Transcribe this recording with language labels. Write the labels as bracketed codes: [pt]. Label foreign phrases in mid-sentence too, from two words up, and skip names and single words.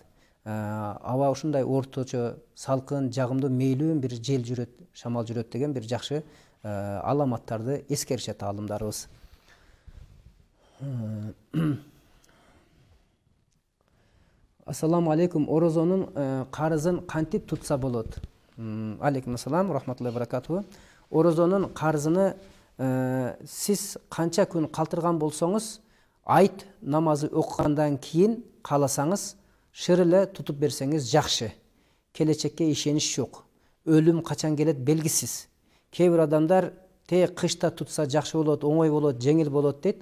[ky] Аба ушундай орточо, салкын, жагымдуу, мейлүү бир жел жүрөт, шамал жүрөт деген бир жакшы аламаттарды эскеришет аалымдарыбыз. [ar] السلام عليكم. [ky] Орозонун карызын кантип тутса болот? [ar] عليكم السلام رحمة الله بركاته. [ky] Орозонун карызыны сиз канча күн калтырган болсоңуз, айт намазы окугандан кийин кааласаңыз, шыр эле тутуп берсеңиз жакшы. Келечекке ишенич жок. Өлүм качан келет белгисиз. Кээ бир адамдар кышта тутса жакшы болот, оңой болот, жеңил болот дейт.